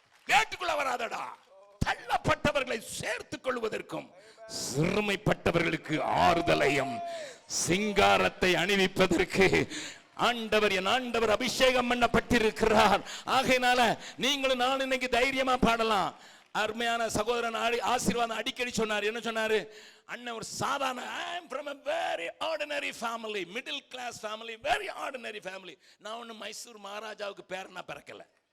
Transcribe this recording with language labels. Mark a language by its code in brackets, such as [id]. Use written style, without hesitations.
[ta] வீட்டுக்குள்ள வராதடா. தள்ளப்பட்டவர்களை சேர்த்துக் கொள்வதற்கும் சிறுமைப்பட்டவர்களுக்கு ஆறுதலையும் சிங்காரத்தை அணிவிப்பதற்கு ஆண்டவர், என் ஆண்டவர் அபிஷேகம் பண்ணப்பட்டிருக்கிறார். ஆகையினால நீங்களும் நான் இன்னைக்கு தைரியமா பாடலாம். அருமையான சகோதரன் ஆசீர்வாதம் அடிக்கடி சொன்னார். என்ன சொன்னாரு? அண்ணன் ஒரு சாதாரண, [en] I am from a very ordinary family, middle class family, very ordinary family. [ta] நான் ஒன்னும் மைசூர் மகாராஜாவுக்கு பேரனா பிறக்கல.